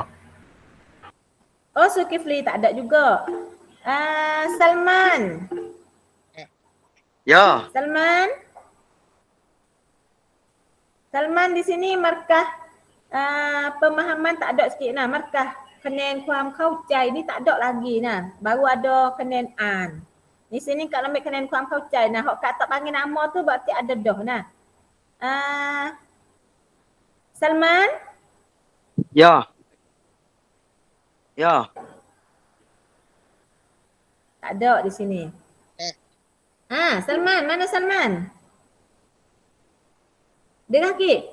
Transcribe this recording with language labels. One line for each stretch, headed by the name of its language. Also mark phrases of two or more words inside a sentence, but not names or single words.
Malay: Oh Zulkifli tak ada juga. Salman. Ya. Salman. Salman di sini markah pemahaman tak ada sikit nah. Markah
Thai: คะแนนความเข้าใจนี่
Malay: tak ada lagi nah. Baru ada
Thai: คะแนนอ่าน
Malay: Di sini Kak ambil
Thai: คะแนนความเข้าใจ
Malay: nah. Hok Kak tak panggil nama tu berarti ada dah nah. Salman. Ya. Ya. Tak ada di sini. Salman, mana Salman? Dengar Ki?